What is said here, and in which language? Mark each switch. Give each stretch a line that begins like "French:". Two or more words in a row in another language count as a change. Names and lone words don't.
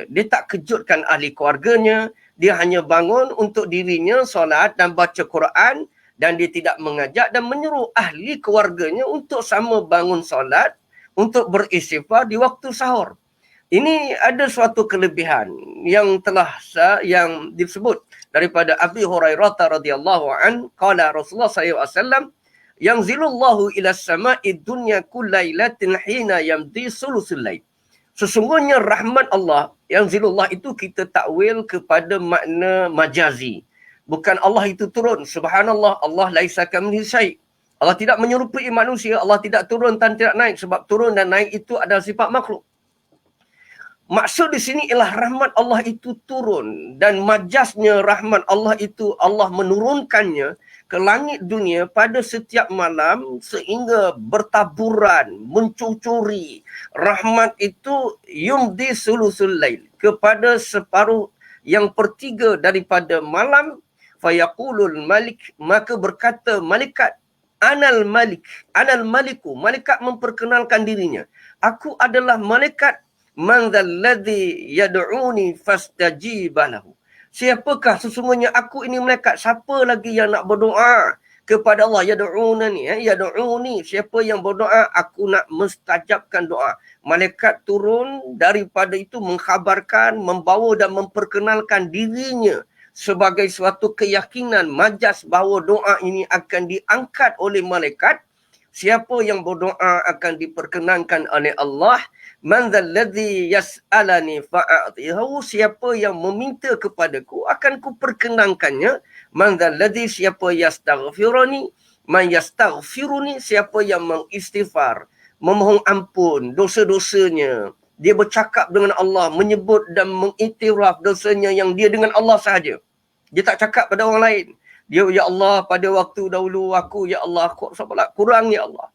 Malay: Dia tak kejutkan ahli keluarganya, dia hanya bangun untuk dirinya solat dan baca Quran, dan dia tidak mengajak dan menyuruh ahli keluarganya untuk sama bangun solat, untuk beristighfar di waktu sahur. Ini ada suatu kelebihan yang telah yang disebut daripada
Arabic: أبي هريرة رضي الله عنه قال رسول الله صلى الله عليه وسلم ينزل الله إلى سماء الدنيا كل ليلة حين يمضي ثلث الليل.
Malay: Sesungguhnya rahmat Allah, yanzilullah itu kita takwil kepada makna majazi. Bukan Allah itu turun.
Arabic: سبحان الله الله ليس كمثله شيء'.
Malay: Allah tidak menyerupai manusia, Allah tidak turun dan tidak naik, sebab turun dan naik itu adalah sifat makhluk. Maksud di sini ialah rahmat Allah itu turun, dan majasnya rahmat Allah itu Allah menurunkannya ke langit dunia pada setiap malam sehingga bertaburan, mencucuri. Rahmat itu
Arabic: يمضي ثلث الليل,
Malay: kepada separuh yang pertiga daripada malam.
Arabic: فيقول الملك,
Malay: maka berkata malaikat,
Arabic: أنا الملك أنا الملك,
Malay: malaikat memperkenalkan dirinya, aku adalah malaikat.
Arabic: من ذا الذي يدعوني فأستجيب له.
Malay: Siapakah sesungguhnya aku ini malaikat? Siapa lagi yang nak berdoa kepada Allah. Yad'uni, siapa yang berdoa, aku nak mustajabkan doa. Malaikat turun daripada itu mengkhabarkan, membawa dan memperkenalkan dirinya sebagai suatu keyakinan majas bahawa doa ini akan diangkat oleh malaikat. Siapa yang berdoa akan diperkenankan oleh Allah.
Arabic: من ذا الذي يسألني فأعطيه,
Malay: siapa yang meminta kepadaku akan ku perkenankannya.
Arabic: من ذا الذي, siapa يستغفرني من يستغفرني,
Malay: siapa yang mengistighfar, memohon ampun dosa-dosanya. Dia bercakap dengan Allah, menyebut dan mengiktiraf dosanya yang dia dengan Allah sahaja. Dia tak cakap pada orang lain. Dia, ya Allah, pada waktu dahulu aku, ya Allah, aku sabarlah kurang, ya Allah.